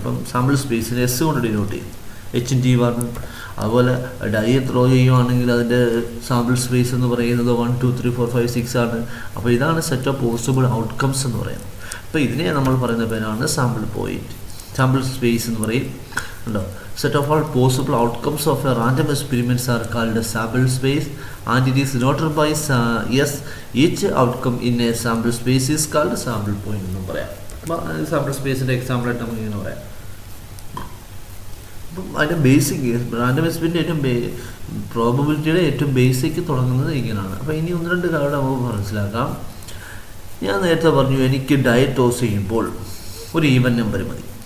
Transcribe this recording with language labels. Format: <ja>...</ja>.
<ml>അപ്പം sample സ്പേസിന് S കൊണ്ട് denote ചെയ്യും. H-ഉം T-യും ആണ്. അതുപോലെ ഡൈ ത്രോ ചെയ്യുവാണെങ്കിൽ അതിൻ്റെ സാമ്പിൾ സ്പേസ് എന്ന് പറയുന്നത് 1, 2, 3, 4, 5, 6 ആണ്. അപ്പോൾ ഇതാണ് സെറ്റ് ഓഫ് പോസിബിൾ ഔട്ട്കംസ് എന്ന് പറയുന്നത്. അപ്പോൾ ഇതിനെ നമ്മൾ പറയുന്ന പേരാണ് സാമ്പിൾ പോയിൻ്റ്. സാമ്പിൾ സ്പേസ് എന്ന് പറയും. ഉണ്ടോ?</ml> <en>Set of all possible outcomes of a random experiments are called a sample space, and it is denoted by S. Each outcome in a sample space is called sample point</en> <ml>എന്ന് പറയാം. അപ്പോൾ sample സ്പേസിൻ്റെ എക്സാമ്പിളായിട്ട് നമുക്ക് ഇങ്ങനെ പറയാം. അപ്പം അതിൻ്റെ basic random experiment ഏറ്റവും പ്രോബബിലിറ്റിയുടെ ഏറ്റവും ബേസിക് തുടങ്ങുന്നത് ഇങ്ങനെയാണ്. അപ്പോൾ ഇനി 1-2 കാര്യം നമുക്ക് മനസ്സിലാക്കാം. ഞാൻ നേരത്തെ പറഞ്ഞു എനിക്ക് ഡൈ ടോസ് ചെയ്യുമ്പോൾ ഒരു ഈവൻ നമ്പർ മതി.</ml>